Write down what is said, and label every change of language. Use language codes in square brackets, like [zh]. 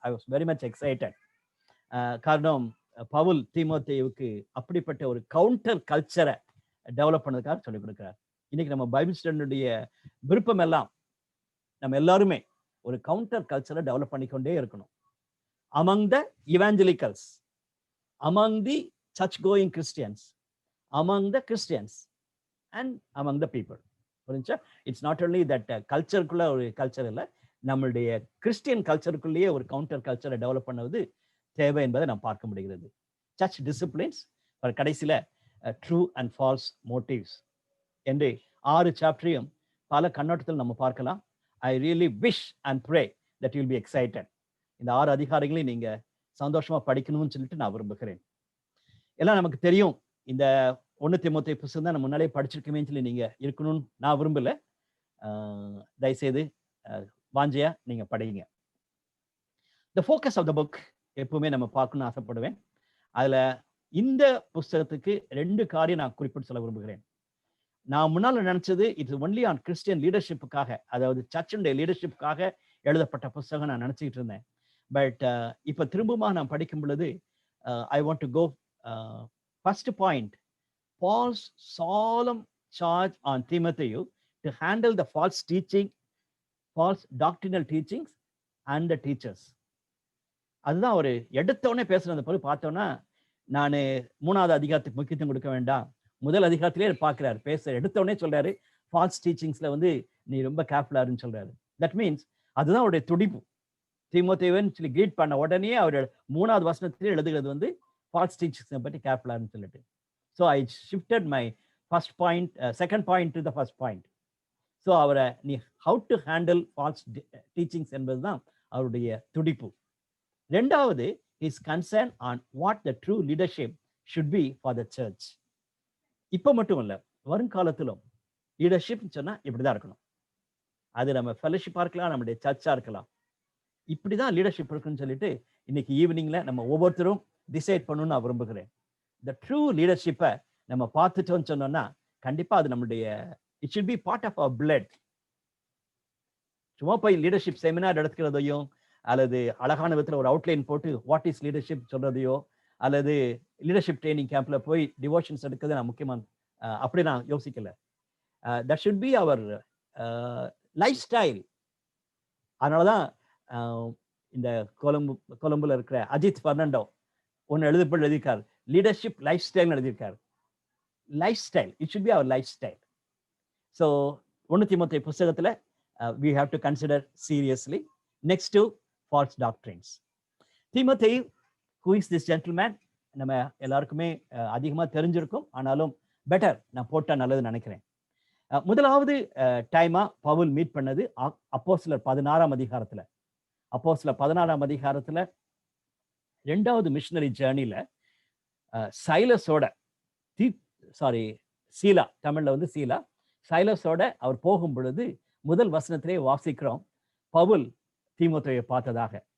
[en] I was very much excited. [ta] காரணம் பவுல் தீமோத்தேயுவுக்கு அப்படிப்பட்ட ஒரு கவுண்டர் கல்ச்சரை டெவலப் பண்ணதுக்காக சொல்லிக் கொடுக்கிறார். இன்னைக்கு நம்ம பைபிள் ஸ்டடியுடைய விருப்பம் எல்லாம் நம்ம எல்லாருமே ஒரு கவுண்டர் கல்ச்சரை டெவலப் பண்ணிக்கொண்டே இருக்கணும். [en] among the evangelicals, among the church going Christians, among the Christians and among the people. [ta] புரிஞ்சா? [en] it's not only that [ta] கல்ச்சருக்குள்ள ஒரு கல்ச்சர் இல்லை, நம்மளுடைய கிறிஸ்டியன் கல்ச்சருக்குள்ளேயே ஒரு கவுண்டர் கல்ச்சரை டெவலப் பண்ணுவது தேவை என்பதை நாம் பார்க்க முடிகிறது. சர்ச் டிசிப்ளின்ஸ், கடைசியில ட்ரூ அண்ட் ஃபால்ஸ் மோட்டிவ்ஸ் என்று 6 சாப்டரையும் பல கண்ணோட்டத்தில் நம்ம பார்க்கலாம். [en] I really wish and pray that you will be excited. [ta] இந்த 6 அதிகாரங்களையும் நீங்க சந்தோஷமா படிக்கணும்னு சொல்லிட்டு நான் விரும்புகிறேன். எல்லாம் நமக்கு தெரியும், இந்த 1 தீமோத்தேயு புத்தகம் தான் நம்ம முன்னாலே படிச்சிருக்கமேன்னு சொல்லி நீங்க இருக்கணும்னு நான் விரும்பல. தயவுசெய்து வாஞ்சையா நீங்க படிங்க. [en] the focus of the book [ta] எப்பவுமே நம்ம பார்க்கணும்னு ஆசைப்படுவேன். அதுல இந்த புஸ்தகத்துக்கு 2 காரியம் நான் குறிப்பிட்டு சொல்ல விரும்புகிறேன். நான் முன்னால நினைச்சது இட்ஸ் ஒன்லி ஆன் கிறிஸ்டியன் லீடர்ஷிப்புக்காக, அதாவது சர்ச்சுடைய லீடர்ஷிப்புக்காக எழுதப்பட்ட புஸ்தகம் நான் நினைச்சிட்டு இருந்தேன். பட் இப்ப திரும்பமா நான் படிக்கும் பொழுது [en] I want to go first point, Paul's solemn charge on Timothy to handle the false teaching, false doctrinal teachings and the teachers. [ta] அதுதான் ஒரு எடுத்தோடனே பேசுறத போய் பார்த்தோன்னா, நான் 3வது அதிகாரத்துக்கு முக்கியத்துவம் கொடுக்க வேண்டாம், முதல் அதிகாரத்திலே பார்க்கிறார், பேச எடுத்தோடனே சொல்றாரு ஃபால்ஸ் டீச்சிங்ஸ்ல வந்து நீ ரொம்ப கேர்ஃபுல்லா இருன்னு சொல்றாரு. தட் மீன்ஸ் அதுதான் அவருடைய துடிப்பு. தீமோத்தேயுவின் சொல்லி கிரீட் பண்ண உடனே அவர் 3வது வசனத்திலே எழுதுகிறது வந்து ஃபால்ஸ் டீச்சிங்ஸை பற்றி கேர்ஃபுல்லா இருன்னு சொல்லிட்டு. [en] So I shifted my first point, second point to the first point. So [ta] அவரை நீ [en] how to handle false teachings [ta] என்பதுதான் அவருடைய துடிப்பு. [en] ரெண்டாவது, his concern on what the true leadership should be for the church. [ta] இப்ப மட்டும் இல்ல, வருங்காலத்திலும் லீடர்ஷிப் சொன்னா இப்படிதான் இருக்கணும். அது நம்ம ஃபெலோஷிப்பா இருக்கலாம், நம்முடைய சர்ச்சா இருக்கலாம், இப்படிதான் லீடர்ஷிப் இருக்குன்னு சொல்லிட்டு இன்னைக்கு ஈவினிங்ல நம்ம ஒவ்வொருத்தரும் டிசைட் பண்ணணும்னு நான் விரும்புகிறேன். [en] the true leadership [ta] நம்ம பார்த்துட்டோம்னு சொன்னோம்னா கண்டிப்பா அது நம்மளுடைய [en] it should be part of our blood. [ta] சும்மா போய் லீடர்ஷிப் செமினார் எடுக்கிறதையும் அல்லது அழகான விதத்துல ஒரு அவுட்லைன் போட்டு வாட் இஸ் லீடர்ஷிப் சொல்றதையோ அல்லது லீடர்ஷிப் ட்ரைனிங் கேம்ப்ல போய் டிவோஷன்ஸ் எடுக்கிறது நான் முக்கியமா அப்படி நான் யோசிக்கல. [en] that should be our life style. [ta] அதனாலதான் இந்த கொலம்புல இருக்கிற அஜித் பெர்னாண்டோ ஒன்னு எழுதியிருக்கார், லீடர்ஷிப் லைஃப் ஸ்டைல் எழுதியிருக்காரு. [en] Life style, it should be our life style. So 1 தீமோத்தேயு புஸ்தகத்துல we have to consider seriously. Next to false doctrines. தீமோத்தேயு, who is this gentleman? [ta] நம்ம எல்லாருக்குமே அதிகமா தெரிஞ்சிருக்கும், ஆனாலும் பெட்டர் நான் போட்டா நல்லதுன்னு நினைக்கிறேன். முதலாவது டைமா பவுல் மீட் பண்ணது அப்போஸ்தலர் 16ஆம் அதிகாரத்துல. அப்போஸ்தலர் 16ஆம் அதிகாரத்துல 2வது மிஷனரி ஜேர்னில சைலஸோட சீலா, தமிழ்ல வந்து சீலா, சைலஸோட அவர் போகும் பொழுது முதல் வசனத்திலே வாசிக்கிறோம், பவுல் தீமோத்தேயுவை பார்த்ததாக.